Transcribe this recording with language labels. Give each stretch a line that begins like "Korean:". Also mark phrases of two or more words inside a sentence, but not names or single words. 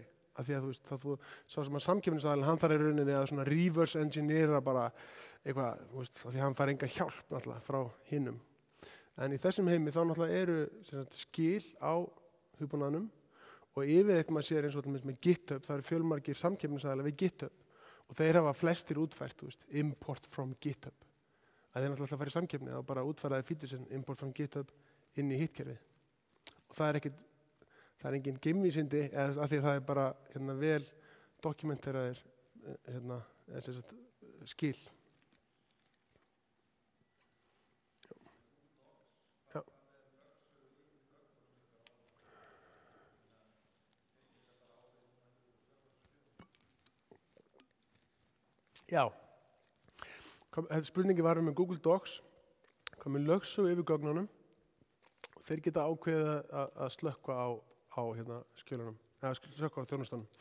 Icelandic: Af því að þú sá sem að samkeppnisaðilinn hann þarf í rauninni að svona reverse engineera bara eitthvað, af því að hann fær enga hjálp náttúrulega frá hinum. En í þessum heimi þá náttúrulega eru skil á hugbúnaðinum og yfirleitt maður sér eins og með GitHub, það eru fjölmargir samkeppnisaðilar við GitHub og þeir hafa flestir útfært,
English: import from GitHub.
Icelandic: Að þeir náttúrulega fara í samkeppni og bara útfæra feature sem
English: import from GitHub
Icelandic: inn í hittkerfið. Og það er engin geimvísindi af því að það er bara vel dokumenteraðir skil. Já, spurningi var með Google Docs, hvað með lögsögu yfir gögnunum og þeir geta ákveðið að slökkva á skjölunum, eða slökkva á þjónustunum.